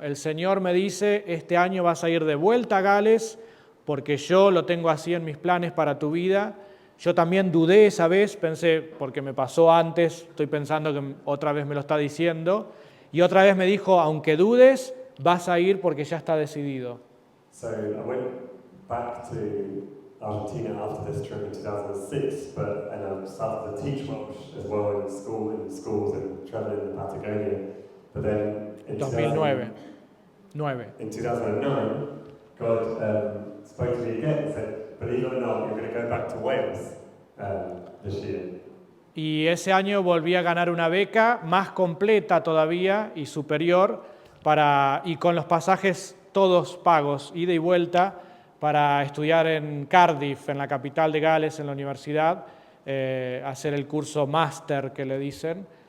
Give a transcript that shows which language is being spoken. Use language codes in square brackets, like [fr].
[es] El Señor me dice, este año vas a ir de vuelta a Gales porque yo lo tengo así en mis planes para tu vida. Yo también dudé esa vez, pensé, porque me pasó antes, estoy pensando que otra vez me lo está diciendo. Y otra vez me dijo, aunque dudes, vas a ir porque ya está decidido. [en] So I went back to Argentina after this trip in 2006, and I started to teach Welsh as well in schools and traveling in Patagonia. But then in 2009. In 2009, God spoke to me again and said, believe it or not, you're going to go back to Wales this year. [es] Y ese año volví a ganar una beca más completa todavía y superior y con los pasajes todos pagos, ida y vuelta, para estudiar en Cardiff, en la capital de Gales, en la universidad, hacer el curso máster que le dicen.